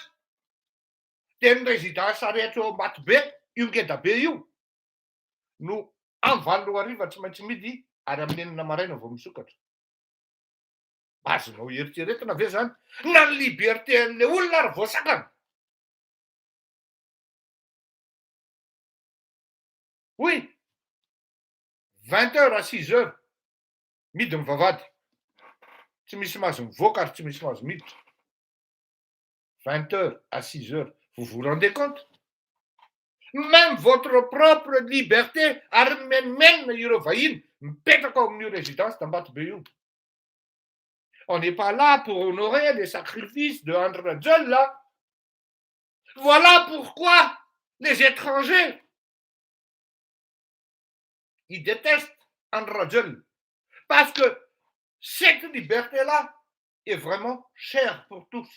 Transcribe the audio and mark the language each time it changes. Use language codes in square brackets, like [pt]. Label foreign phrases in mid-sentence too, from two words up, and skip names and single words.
[mg] De ny résidence rehetra eo Ambato-be, io ngeda-be io, no amin'ny 20:00 tsy maintsy midi ary amin'ny 9 maraina vao misokatra. Azonao eritreretina ve zany? Na ny liberté an'le olona ary voasakana. [fr] Oui, 20h à 6h, [mg] midi mivavady. Tsy misy mahazo mivoaka ary tsy misy mahazo miditra. [fr] 20h à 6h, vous vous rendez compte? Même votre propre liberté [mg] ary menimena ireo vahiny mipetraka ao amin'io résidence d'Ambato-be io. [fr] On n'est pas là pour honorer les sacrifices de Andry Rajoelina. Voilà pourquoi les étrangers, ils détestent Andry Rajoelina. Parce que cette liberté-là est vraiment chère pour tous.